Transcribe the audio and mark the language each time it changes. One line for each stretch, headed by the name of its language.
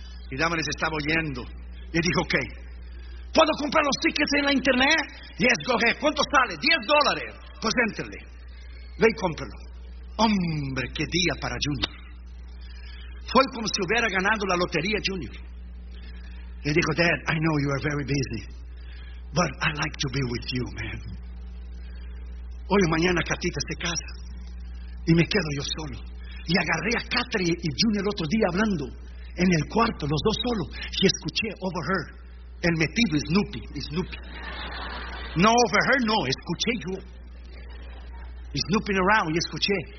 Spanish: Y Dama les estaba oyendo. Y dijo, ok, ¿puedo comprar los tickets en la internet? Y escoge, ¿cuánto sale? $10. Pues entrele. Ve y cómpralo. Hombre, qué día para Junior. Fue como si hubiera ganado la lotería Junior. Y dijo,
English: Dad, I know you are very busy, but I like to be with you, man.
Spanish: Hoy o mañana Catita se casa y me quedo yo solo. Y agarré a Catherine y Junior otro día hablando en el cuarto, los dos solos, y escuché
English: over her,
Spanish: el metido Snoopy. No
English: over her,
Spanish: no, escuché yo.
English: Snooping around,
Spanish: y escuché.